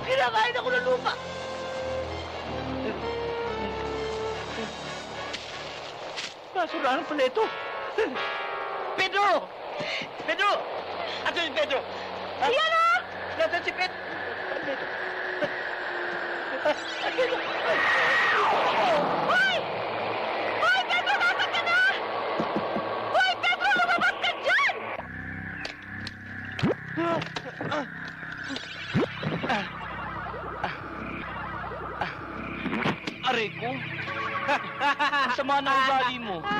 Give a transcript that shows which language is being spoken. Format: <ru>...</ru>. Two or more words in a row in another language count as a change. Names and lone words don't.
<tl>Kakain ako ng lupa! Basurahan pala ito. Pedro! Pedro! Ato si Pedro? Yan o! Nasaan si Pedro? Pedro! Hoy! Hoy, Pedro! Nasaan ka na? Hoy, Pedro! Lumabas ka dyan! Aray ko. Ang sama na ugali mo.</tl>